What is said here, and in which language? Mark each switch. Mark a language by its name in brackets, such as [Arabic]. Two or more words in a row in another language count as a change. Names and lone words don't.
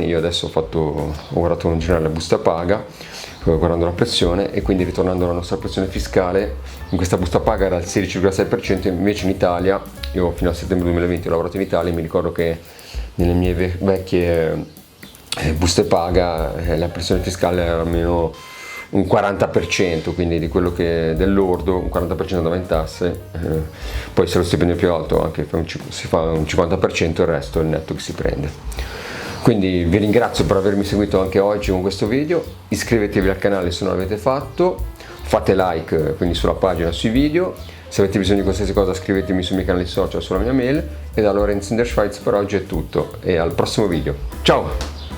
[Italian] Io adesso ho guardato in generale la busta paga, guardando la pressione, e quindi ritornando alla nostra pressione fiscale, in questa busta paga era il 16,6%, invece in Italia, io fino a settembre 2020 ho lavorato in Italia e mi ricordo che nelle mie vecchie buste paga la pressione fiscale era almeno un 40%, quindi di quello che dell'ordo un 40% andava in tasse, poi se lo stipendio è più alto anche si fa un 50%, il resto è il netto che si prende. Quindi vi ringrazio per avermi seguito anche oggi con questo video, iscrivetevi al canale se non l'avete fatto, fate like quindi sulla pagina, sui video, se avete bisogno di qualsiasi cosa scrivetemi sui miei canali social, sulla mia mail, e da Lorenz in der Schweiz per oggi è tutto e al prossimo video, ciao!